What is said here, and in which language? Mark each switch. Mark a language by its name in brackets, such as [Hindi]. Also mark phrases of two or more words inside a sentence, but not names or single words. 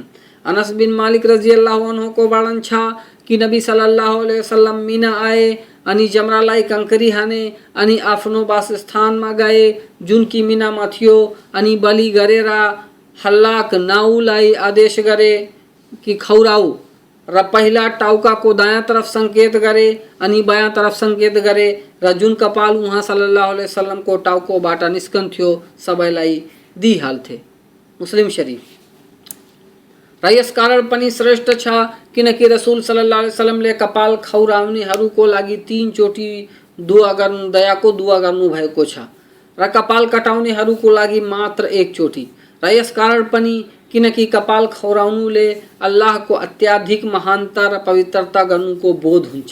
[Nepali] अनस बिन मालिक [Arabic] رضي الله عنه [Nepali] वर्णन छ कि नबी [Arabic] صلى الله عليه وسلم [Nepali] मिना आए अनि जमरालाई कङ्करी हाने अनि आफ्नो वासस्थानमा गए जुन कि मिनामा थियो, अनि बलि गरेर हल्लाक नाउलाई आदेश गरे कि खौराउ र पहिला टाउकाको दायाँ तरफ सङ्केत गरे अनि बायाँ तरफ सङ्केत गरे र जुन कपाल उहाँ [Arabic] صلى الله عليه وسلم [Nepali] टाउकोबाट निस्कन्थ्यो सबैलाई दिइहाल्थे। मुस्लिम शरीफ। र यस कारण पनि श्रेष्ठ छ किनकि रसुल [Arabic] صلى الله عليه وسلم [Nepali] कपाल खौराउनेहरूको लागि 3 चोटि दयाको दुआ गर्नु भएको छ र कपाल कटाउनेहरूको लागि मात्र 1 चोटि। र यस कारण पनि किनकि कपाल खौराउनुले अल्लाहको अत्याधिक महानता र पवित्रता गर्नुको बोध हुन्छ।